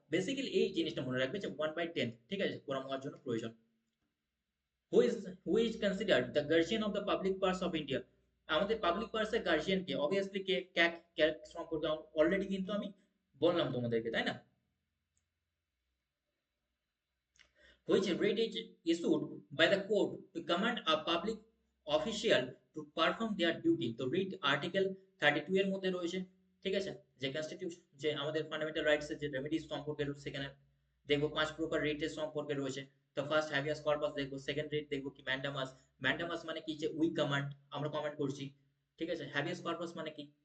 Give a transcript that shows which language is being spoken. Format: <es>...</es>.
<bn>Basically এই জিনিসটা মনে রাখবে যে 1/10, ঠিক আছে, কোরাম হওয়ার জন্য প্রয়োজন।</bn> <en>Who is who is considered the guardian of the public purse of India?</en> <bn>আমাদের পাবলিক পার্সের গার্জিয়ান কে? অবভিয়াসলি কে, ক্যাক সম্পর্কে অলরেডি কিন্তু আমি বললাম তোমাদেরকে, তাই না?</bn> <en>Which writ is issued by the court to command a public official to perform their duty?</en> <bn>তো writ article 32 এর মধ্যে রয়েছে, ঠিক আছে। যে কনস্টিটিউশন, যে আমাদের ফান্ডামেন্টাল রাইটস এর যে রেমেডিস সম্পর্কে সেখানে দেখবো 5 প্রকার রিটের সম্পর্কে রয়েছে। তো ফার্স্ট হ্যাভিয়াস কর্পাস দেখবো, সেকেন্ড রিট দেখবো কি ম্যান্ডামাস। ম্যান্ডামাস মানে কি? যে</bn> <en>we command,</en> <bn>আমরা কমান্ড করছি, ঠিক আছে। হ্যাভিয়াস কর্পাস মানে কি?</bn>